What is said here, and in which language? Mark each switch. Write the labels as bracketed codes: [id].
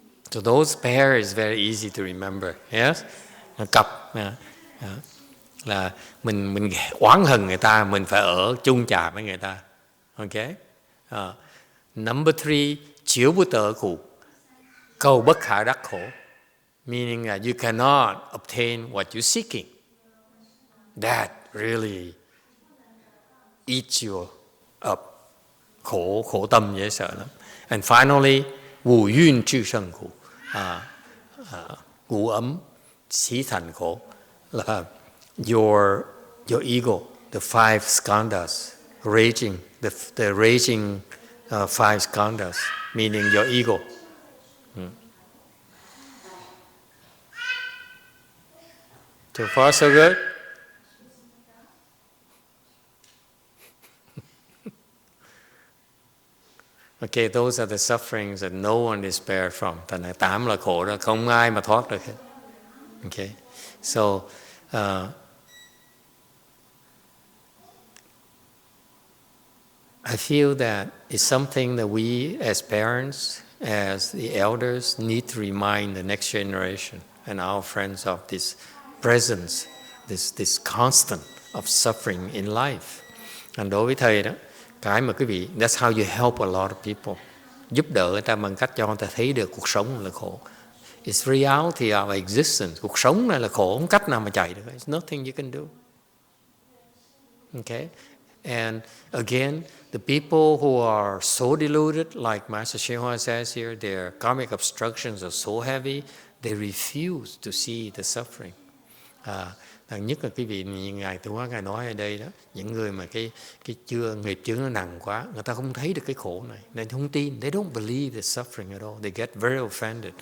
[en] So those pair is very easy to remember. Yes? [vi] Cặp là mình oán hận người ta, mình phải ở chung trà với người ta. [en] Okay? Number 3, [vi] chiếu bút tờ cụ, cầu bất khả đắc khổ, [en] meaning that you cannot obtain what you're seeking. That really eats you up. [vi] Khổ tâm dễ sợ lắm. [en] And finally, [vi] vô duyên chư sân khổ, ngũ ấm xí thành khổ, là [en] your ego, the 5 skandhas, raging, the raging 5 skandhas, meaning your ego. So far, so good? Okay, those are the sufferings that no one is spared from. [vi] Thành là 8 là khổ đó, không ai mà thoát được hết. [en] Okay, so I feel that it's something that we as parents, as the elders, need to remind the next generation and our friends of this presence, this constant of suffering in life. [vi] And đối với thầy đó, cái mà quý vị, [en] that's how you help a lot of people. [vi] Giúp đỡ người ta bằng cách cho người ta thấy được cuộc sống là khổ. [en] It's reality of existence. [vi] Cuộc sống này là khổ, không cách nào mà chạy được. [en] There's nothing you can do. Okay? And again, the people who are so deluded, like Master YongHua says here, their karmic obstructions are so heavy, they refuse to see the suffering. [vi] Nhất là quý vị, Ngài Tịnh Hóa Ngài nói ở đây đó, những người mà cái nghiệp chướng nó nặng quá, người ta không thấy được cái khổ này, nên không tin. [en] They don't believe the suffering at all. They get very offended.